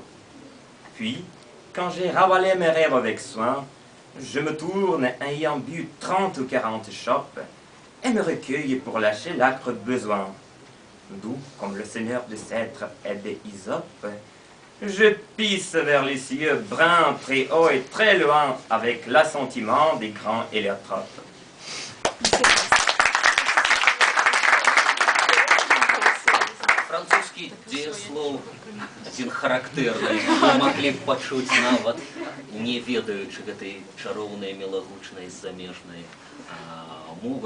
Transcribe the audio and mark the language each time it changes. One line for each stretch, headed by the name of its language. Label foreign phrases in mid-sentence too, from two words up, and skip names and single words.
French: Puis, quand j'ai ravalé mes rêves avec soin, je me tourne ayant bu 30 ou 40 chopes et me recueille pour lâcher l'âcre besoin. D'où, comme le seigneur de Cêtre et des Hysope, je pisse vers les cieux bruns très haut et très loin avec l'assentiment des grands héliotropes.
Belarusian: Французькі дзеяслоў адзін характэрны, вы маглі б пачуць нават, не ведаючы гэтай чароўнай мілагучнай замежнай мовы.